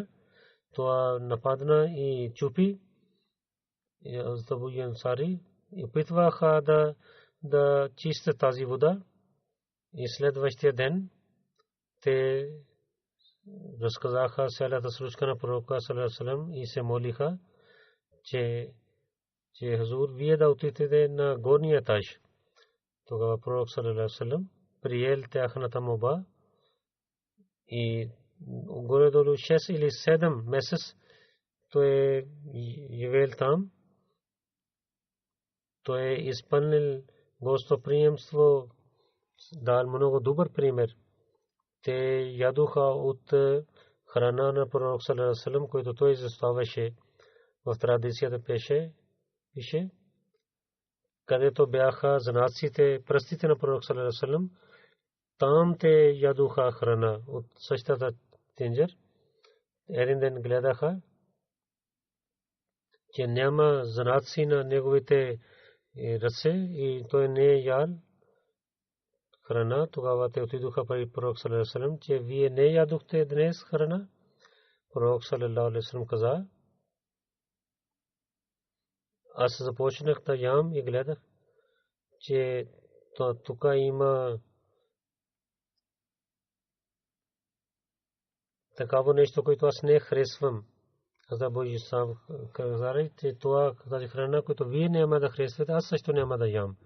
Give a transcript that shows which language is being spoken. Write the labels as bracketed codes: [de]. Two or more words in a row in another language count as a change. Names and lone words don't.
[bg] Това нападна и чупи. Хазрат Абу Аюб Ансари опитваха да чистят тази вода. И следващия ден те разказаха цялата случка на пророка [ar] صلى الله عليه وسلم [bg] и се молиха, че Хазур, вие да отидете на горния етаж. Тогава пророк [ar] صلى الله عليه وسلم [bg] приел тяхната молба и горе-долу 6 или 7 месец той живеел там. Той е изпълнил гостоприемство, дал много добър пример. Те ядоха от храна на пророк [ar] صلى الله عليه وسلم, [bg] който той заставаше. В традицията пише, където бяха знаците, пръстите на пророк [ar] صلى الله عليه وسلم, [bg] там те ядоха храна от същата тенджер. Един ден гледаха, че няма знаци на неговите ръце и той не е ял храна. Тогава те отидоха при пророк [ar] صلى الله عليه وسلم, [bg] че вие не ядохте днес храна. Пророк [ar] صلى الله عليه وسلم [bg] каза, аз започнах да ям и гледах, че тук има такава нещо, което аз не харесвам. Хазрат Абу Аюб каза, че това тази храна, която вие няма да харесвате, аз също няма да ям.